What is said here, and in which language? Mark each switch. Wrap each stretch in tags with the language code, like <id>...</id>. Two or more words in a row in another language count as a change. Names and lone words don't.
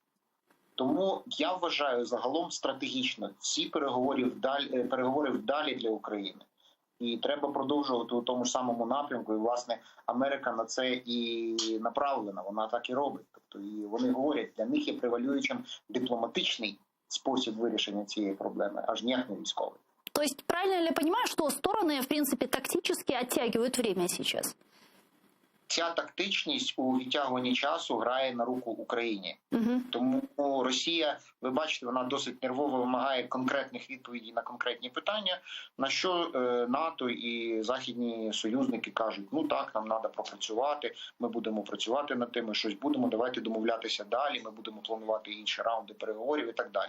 <uk>Тому я вважаю загалом стратегічно ці переговори вдалі для України. І треба продовжувати у тому ж самому напрямку. І, власне, Америка на це і направлена, вона так і робить. Тобто, і вони говорять, для них є превалюючим дипломатичний спосіб вирішення цієї проблеми, аж ніяк не військовий.</uk> <ru>То есть, правильно ли я понимаю, что стороны, в принципе, тактически оттягивают время сейчас?</ru> <uk>ця тактичність у відтягуванні часу грає на руку Україні. Тому Росія, ви бачите, вона досить нервово вимагає конкретних відповідей на конкретні питання, на що НАТО і західні союзники кажуть, ну так, нам треба пропрацювати, ми будемо працювати над тим, ми щось будемо, давайте домовлятися далі, ми будемо планувати інші раунди переговорів і так далі.</uk>